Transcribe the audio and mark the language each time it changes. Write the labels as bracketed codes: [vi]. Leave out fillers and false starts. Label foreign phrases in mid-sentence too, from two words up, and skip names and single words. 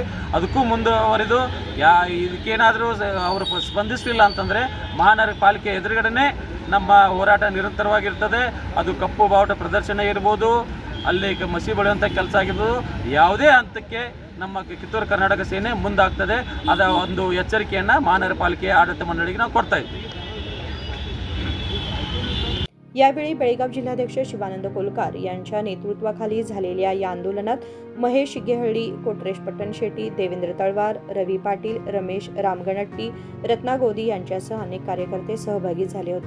[kn] ಅದಕ್ಕೂ ಮುಂದುವರೆದು ಇದಕ್ಕೇನಾದರೂ ಅವರು ಸ್ಪಂದಿಸಲಿಲ್ಲ ಅಂತಂದರೆ ಮಹಾನಗರ ಪಾಲಿಕೆ ಎದುರುಗಡೆ ನಮ್ಮ ಹೋರಾಟ ನಿರಂತರವಾಗಿರ್ತದೆ। ಅದು ಕಪ್ಪು ಬಾವುಟ ಪ್ರದರ್ಶನ ಇರ್ಬೋದು, ಅಲ್ಲಿ ಮಸಿ ಬಳಿಯುವಂಥ ಕೆಲಸ ಆಗಿರ್ಬೋದು, ಯಾವುದೇ ಹಂತಕ್ಕೆ ನಮ್ಮ ಕಿತ್ತೂರು ಕರ್ನಾಟಕ ಸೇನೆ ಮುಂದಾಗ್ತದೆ। ಅದ ಒಂದು ಎಚ್ಚರಿಕೆಯನ್ನು ಮಹಾನಗರ ಪಾಲಿಕೆಯ ಆಡಳಿತ ಮಂಡಳಿಗೆ ನಾವು ಕೊಡ್ತಾ ಇದ್ದೀವಿ। [mr] यावेळी बेळगाव जिल्हाध्यक्ष शिवानंद कोलकार यांच्या नेतृत्वाखाली झालेल्या या आंदोलनात महेश शिगेहळ्ळी, कोटरेश पट्टणशेट्टी, देवेंद्र तळवार, रवी पाटील, रमेश रामगणट्टी, रत्ना गोदी यांच्यासह अनेक कार्यकर्ते सहभागी झाले होते।